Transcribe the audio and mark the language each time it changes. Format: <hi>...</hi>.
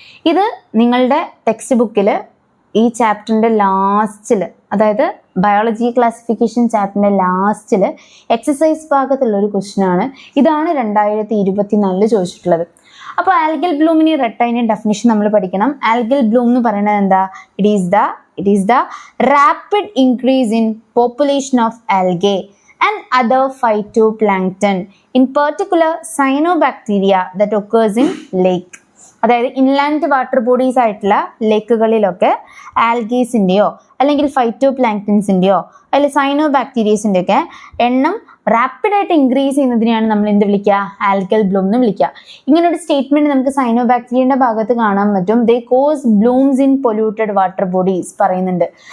<ml>ഇത് നിങ്ങളുടെ ടെക്സ്റ്റ് ബുക്കിൽ ഈ ചാപ്റ്ററിൻ്റെ ലാസ്റ്റിൽ, അതായത് ബയോളജി ക്ലാസിഫിക്കേഷൻ ചാപ്റ്ററിൻ്റെ ലാസ്റ്റിൽ എക്സസൈസ് ഭാഗത്തുള്ള ഒരു ക്വസ്റ്റ്യൻ ആണ്. ഇതാണ് 2024 ചോദിച്ചിട്ടുള്ളത്. അപ്പോൾ ആൽഗൽ ബ്ലൂമിന് റെട്ടൈന് ഡെഫിനിഷൻ നമ്മൾ പഠിക്കണം. ആൽഗൽ ബ്ലൂം എന്ന് പറയുന്നത് എന്താ?</ml> <en>It is the rapid increase in population of algae and other phytoplankton, in particular cyanobacteria that occurs in lake.</en> <ml>അതായത് ഇൻലാൻഡ് വാട്ടർ ബോഡീസ് ആയിട്ടുള്ള ലേക്കുകളിലൊക്കെ ആൽഗീസിൻ്റെയോ അല്ലെങ്കിൽ ഫൈറ്റോ പ്ലാങ്ക്ടൻസിൻ്റെയോ അല്ലെങ്കിൽ സൈനോബാക്ടീരിയസിൻ്റെ ഒക്കെ എണ്ണം റാപ്പിഡായിട്ട് ഇൻക്രീസ് ചെയ്യുന്നതിനെയാണ് നമ്മൾ എന്ത് വിളിക്കുക, ആൽഗൽ ബ്ലൂം എന്ന് വിളിക്കുക. ഇങ്ങനെ ഒരു സ്റ്റേറ്റ്മെന്റ് നമുക്ക് സൈനോബാക്ടീരിയന്റെ ഭാഗത്ത് കാണാൻ പറ്റും.</ml> <en>they cause blooms in polluted water bodies</en> <ml>പറയുന്നുണ്ട്.</ml>